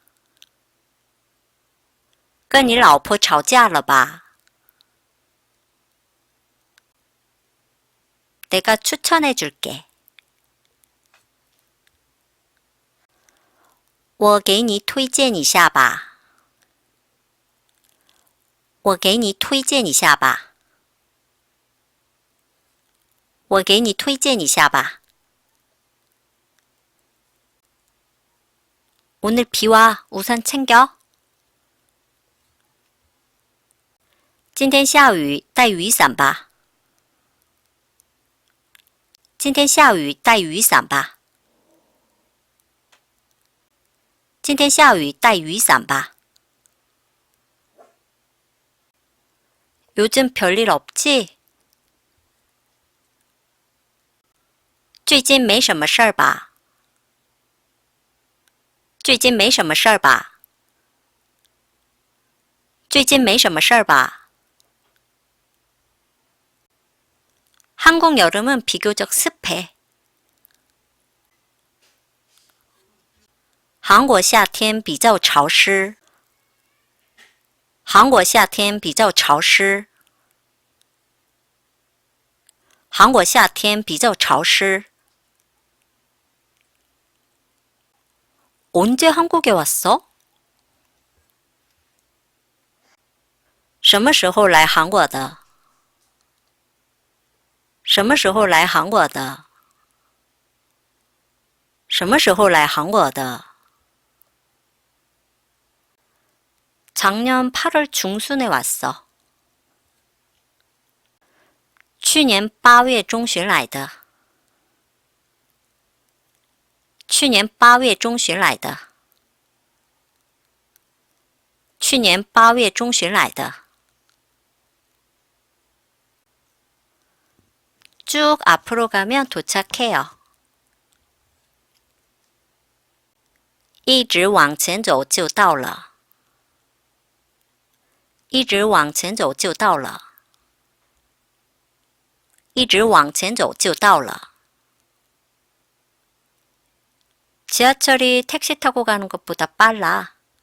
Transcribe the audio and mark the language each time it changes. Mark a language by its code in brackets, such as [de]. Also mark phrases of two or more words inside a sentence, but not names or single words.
[zh] 跟你老婆吵架了吧？ [ko] 내가 추천해 줄게. [zh] 我给你推荐一下吧。我给你推荐一下吧。我给你推荐一下吧。 [ko] 오늘 비 와. 우산 챙겨. [zh] 今天下雨，带雨伞吧。今天下雨，带雨伞吧。今天下雨，带雨伞吧。 [ko] 요즘 별일 없지? [zh] 最近没什么事儿吧？最近没什么事儿吧？最近没什么事儿吧？ [ko] 한국 여름은 비교적 습해. [zh] 韩国夏天比较潮湿。韩国夏天比较潮湿。韩国夏天比较潮湿。 [ko] 언제 한국에 왔어? [zh] 什么时候来韩国的？什么时候来韩国的？什么时候来韩国的？ [ko] 작년 8월 중순에 왔어. [zh] 去年8月中旬来的。去年8月中旬来的。去年8月中旬来的。 [ko] 쭉 앞으로 가면 도착해요. [zh] 一直往前走就到了。一直往前走就到了。一直往前走就到了。 [ko] 지하철이 택시 타고 가는 것보다 빨라.